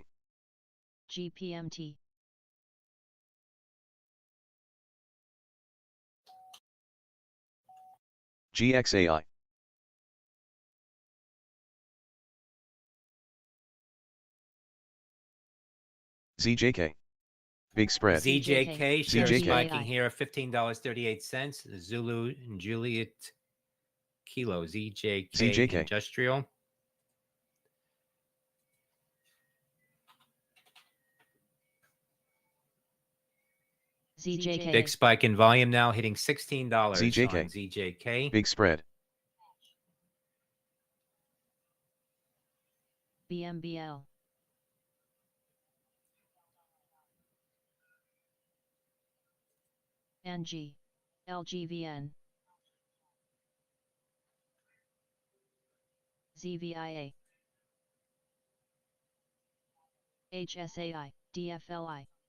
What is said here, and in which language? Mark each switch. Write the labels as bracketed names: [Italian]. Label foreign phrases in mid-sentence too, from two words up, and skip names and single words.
[English] GPMT, GXAI, ZJK, Big Spread, ZJK, shares ZJK. spiking here, $15.38. Zulu and Juliet Kilo, ZJK, ZJK. Industrial. ZJK, Big spike in volume now, hitting $16 ZJK. on ZJK. Big Spread, BMBL, NG, LGVN, ZVIA, HSAI, DFLI,